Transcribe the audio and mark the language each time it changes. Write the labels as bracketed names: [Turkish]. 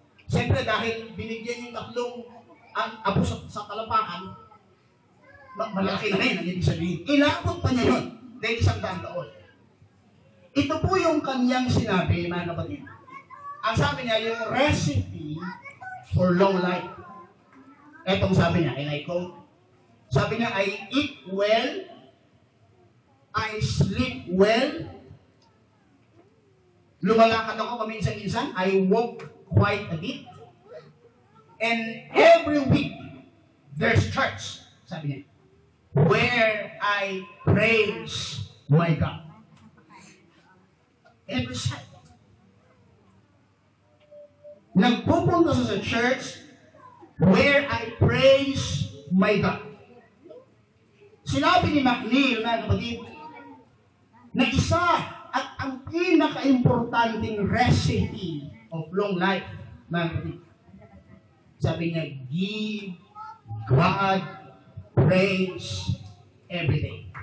[Filipino] Siyempre dahil binigyan yung 3 ang apo sa talambakan, malaki na rin ang ibig sabihin. Inabot pa niya yun dahil 100 taon. Ito po yung kanyang sinabi, mga kapatid. Ang sabi niya, yung [English] recipe for long life. [Filipino] Etong sabi niya, [English] and I quote, [Filipino] sabi niya, [English] I eat well, I sleep well, [Filipino] lumalakad ako paminsan-minsan, [English] I walk quite a bit, and every week, there's church, sabi niya, where I praise my God. Every Sunday. [Filipino] Nagpupunta sa [English] church where I praise my God. [Filipino] Sinabi ni McNeil, mga kapatid, na isa at ang pinaka-importanting [English] recipe of long life, [Filipino] mga kapatid. Sabi niya, [English] give God praise every day.